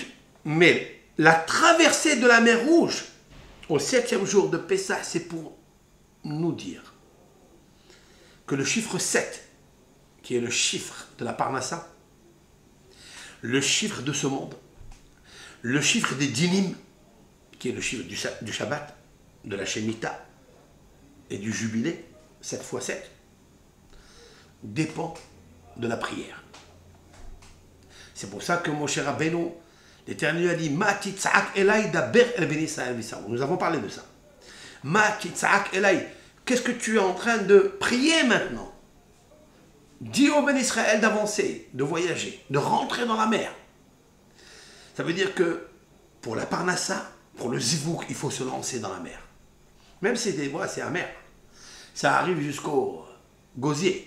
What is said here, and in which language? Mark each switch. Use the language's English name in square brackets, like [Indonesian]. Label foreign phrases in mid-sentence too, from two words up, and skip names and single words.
[French] Mais la traversée de la mer Rouge, au 7e jour de Pessah, c'est pour nous dire que le chiffre 7, qui est le chiffre de la Parnassa, le chiffre de ce monde, le chiffre des dinim, qui est le chiffre du Shabbat, de la Shemitah et du Jubilé, 7 x 7, dépend de la prière. C'est pour ça que Moshe Rabbeinu, l'Éternel a dit [Hebrew] מה תצעק אלי דבר אל בן ישראל וישראל. [French] Nous avons parlé de ça. [Hebrew] מה תצעק אלי. [French] Qu'est-ce que tu es en train de prier maintenant? Dis au [Hebrew] בן ישראל [French] d'avancer, de voyager, de rentrer dans la mer. Ça veut dire que pour la Parnassa, pour le Zivouk, il faut se lancer dans la mer. Même si des fois c'est amer. Ça arrive jusqu'au gosier.